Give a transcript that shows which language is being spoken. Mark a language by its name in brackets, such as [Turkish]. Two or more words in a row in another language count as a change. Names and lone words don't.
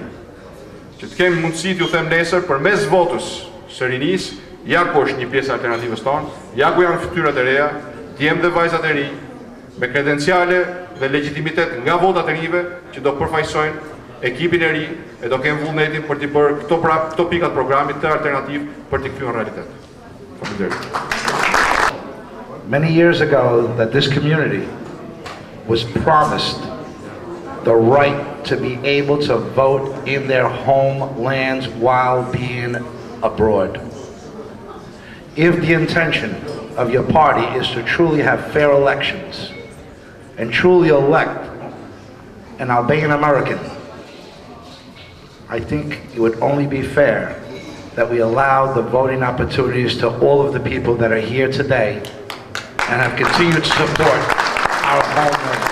[Albanian] Që të kemi mundësi t'ju them nesër për mes votës së rinis, ja ku është një pjesë alternativës tonë, ja ku janë fytyrat e reja, djemë dhe vajzat e rinj, me kredenciale dhe legitimitet nga votat e rinjve që do përfaqësojnë ekipin e ri e do kemë vullnetin për t'i bërë këto pikat programit të alternativ për t'i kthyer në realitet. Faleminderit. [English] Many years ago that this community was promised the right to be able to vote in their homelands while being abroad. If the intention of your party is to truly have fair elections and truly elect an Albanian American, I think it would only be fair that we allow the voting opportunities to all of the people that are here today and have continued to support our homelands.